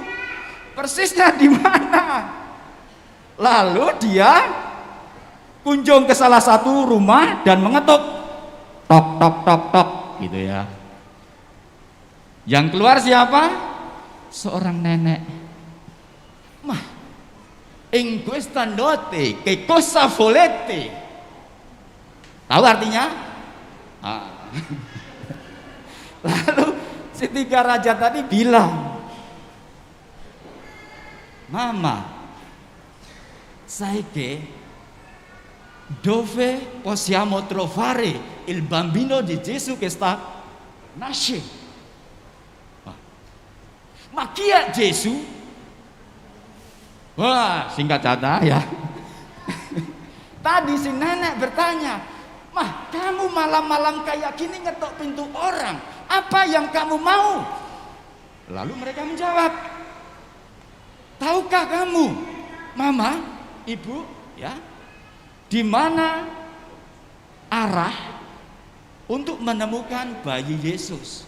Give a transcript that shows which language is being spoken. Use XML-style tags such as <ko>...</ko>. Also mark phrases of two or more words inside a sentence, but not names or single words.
<id>Persisnya di mana? Lalu dia kunjung ke salah satu rumah dan mengetuk, tok tok tok tok. gitu ya. Yang keluar siapa? Seorang nenek. Mah,</id> <it>in questa notte che cosa volete?</it> <id>Tahu artinya? Lalu si tiga raja tadi bilang, Mama,</id> <it>sai che dove possiamo trovare il bambino di Gesù che sta nascendo? Ma chi è Gesù?</it> <id>Wah, singkat kata ya. Tadi si nenek bertanya, Mah, kamu malam-malam kayak gini ngetok pintu orang, apa yang kamu mau? Lalu mereka menjawab, tahukah kamu, Mama, Ibu, ya, di mana arah untuk menemukan bayi Yesus?</id>